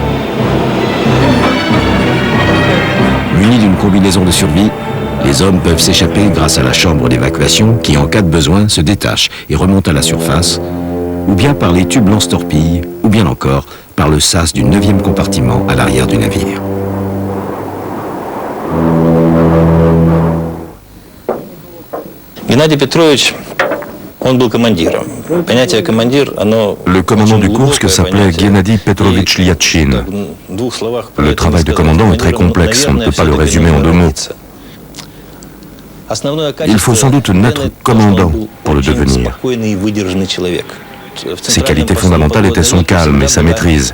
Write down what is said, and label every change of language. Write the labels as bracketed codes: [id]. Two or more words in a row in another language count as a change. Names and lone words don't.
[fr] Munis d'une combinaison de survie, les hommes peuvent s'échapper grâce à la chambre d'évacuation qui, en cas de besoin, se détache et remonte à la surface, ou bien par les tubes lance-torpilles, ou bien encore par le sas du 9e compartiment à l'arrière du navire. [ru] Геннадий Петрович, он был командиром. Понятие командир, оно... [fr] Le commandant du Kursk s'appelait Gennady Petrovitch Lyatchin. Le travail de commandant est très complexe, on ne peut pas le résumer en 2 mots. Il faut sans doute naître commandant pour le devenir. Ses qualités fondamentales étaient son calme et sa maîtrise.